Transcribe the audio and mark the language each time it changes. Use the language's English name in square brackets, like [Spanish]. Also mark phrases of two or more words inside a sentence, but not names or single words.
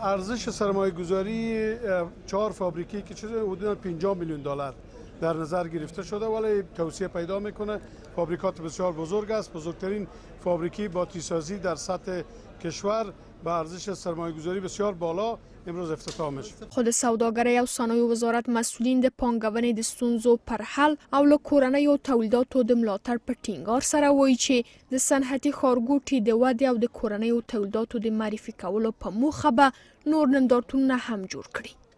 [Persian] ارزش سرمایه گذاری 4 فابریکی که چیزی حدود 50 میلیون دلار در نظر گرفته شده ولی توسعه پیدا میکنه. فابریکات بسیار بزرگ است، بزرگترین فابریکی باتریسازی در سطح کشور با ارزش سرمایه گذاری بسیار بالا امروز افتتاح میشه. [Pashto] خود سوداګرۍ او صنایعو وزارت مسئولین د پانګونې د ستونزو پر حل او له کورنیو تولیداتو د ملاتړ په ټینګار سره وایي چې د صنعتي ښارګوټي د ودې او د کورنیو تولیداتو د معرفي کولو په موخه به نور نندارتونونه هم جوړ کړي.